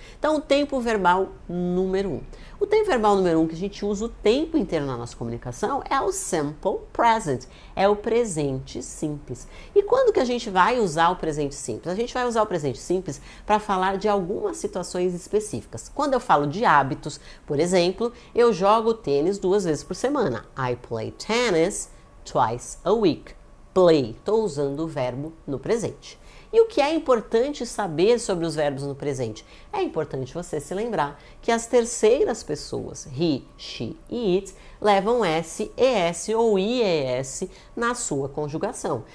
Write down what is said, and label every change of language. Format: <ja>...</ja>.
<pt>Então, o tempo verbal número 1. O tempo verbal número 1 que a gente usa o tempo inteiro na nossa comunicação é o simple present, é o presente simples. E quando que a gente vai usar o presente simples? A gente vai usar o presente simples para falar de algumas situações específicas. Quando eu falo de hábitos, por exemplo, eu jogo tênis 2 vezes por semana.</pt> <en>I play tennis twice a week.</en> <pt>Play, estou usando o verbo no presente. E o que é importante saber sobre os verbos no presente? É importante você se lembrar que as terceiras pessoas, he, she e it, levam S, ES ou IES na sua conjugação.</pt>